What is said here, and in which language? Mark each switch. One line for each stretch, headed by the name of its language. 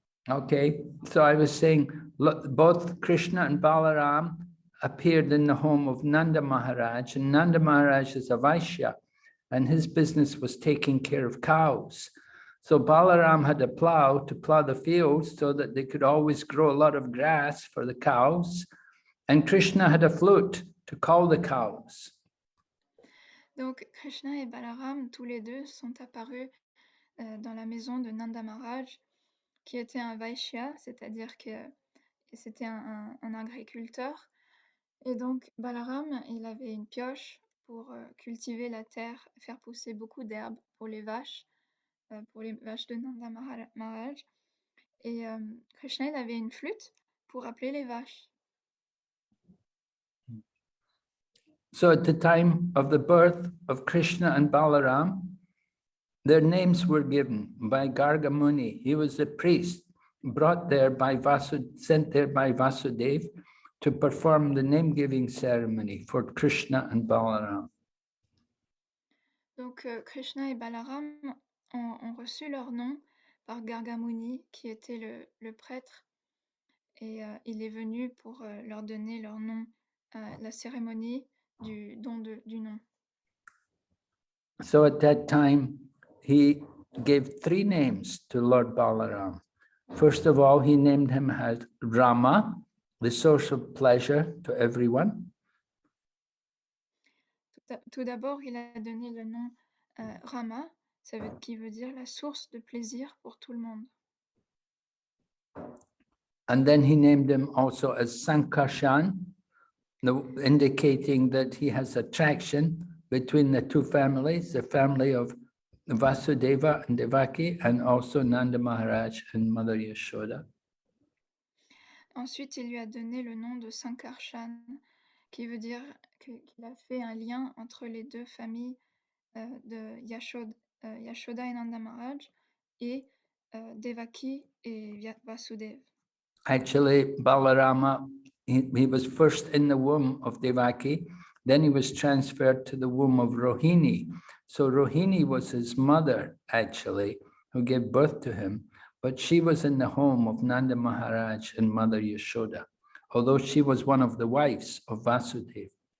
English: Okay, so I was saying, look, both Krishna and Balaram appeared in the home of Nanda Maharaj, and Nanda Maharaj is a Vaishya, and his business was taking care of cows. So Balaram had a plow to plow the fields so that they could always grow a lot of grass for the cows, and Krishna had a flute to call the cows.
French: Donc Krishna et Balaram, tous les deux, sont apparus dans la maison de Nanda Maharaj, qui était un Vaishya, c'est-à-dire que c'était un agriculteur. Et donc Balaram, il avait une pioche pour cultiver la terre, faire pousser beaucoup d'herbes pour les vaches de Nanda Maharaj. Et Krishna, il avait une flûte pour appeler les vaches.
English: So at the time of the birth of Krishna and Balaram, their names were given by Garga Muni. He was a priest brought there by sent there by Vasudev to perform the name-giving ceremony for Krishna and Balaram.
French: Donc Krishna et Balaram ont reçu leur nom par Garga Muni, qui était le prêtre, et il est venu pour leur donner leur nom à la cérémonie du don du nom.
English: So at that time, he gave 3 names to Lord Balaram. First of all, he named him as Rama, the source of pleasure to everyone.
French: Tout d'abord, il a donné le nom Rama, qui veut dire la source de plaisir pour tout le monde.
English: And then he named him also as Sankarshan, indicating that he has attraction between the two families, the family of Vasudeva and Devaki, and also Nanda Maharaj and Mother Yashoda.
French: Ensuite, il lui a donné le nom de Sankarshan, qui veut dire qu'il a fait un lien entre les deux familles de Yashoda et Nanda Maharaj, et Devaki et Vasudev.
English: Actually, Balarama, he was first in the womb of Devaki, then he was transferred to the womb of Rohini. So Rohini was his mother, actually, who gave birth to him, but she was in the home of Nanda Maharaj and Mother Yashoda, although she was one of the wives of Vasudev.